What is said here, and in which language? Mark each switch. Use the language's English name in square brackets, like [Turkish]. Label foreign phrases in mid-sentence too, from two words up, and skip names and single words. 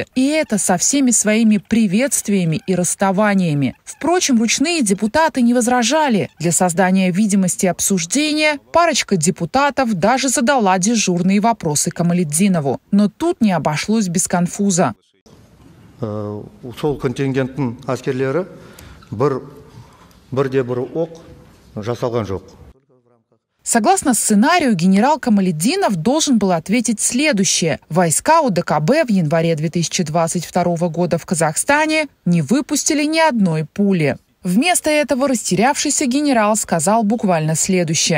[Russian] И это со всеми своими приветствиями и расставаниями. Впрочем, ручные депутаты не возражали. Для создания видимости обсуждения парочка депутатов даже задала дежурные вопросы Камалетдинову. Но тут не обошлось без конфуза. [Kazakh] Сол контингенттің аскерлері бір оқ жасалған жоқ. [Russian] Согласно сценарию, генерал Камалетдинов должен был ответить следующее. Войска ОДКБ в январе 2022 года в Казахстане не выпустили ни одной пули. Вместо этого растерявшийся генерал сказал буквально следующее.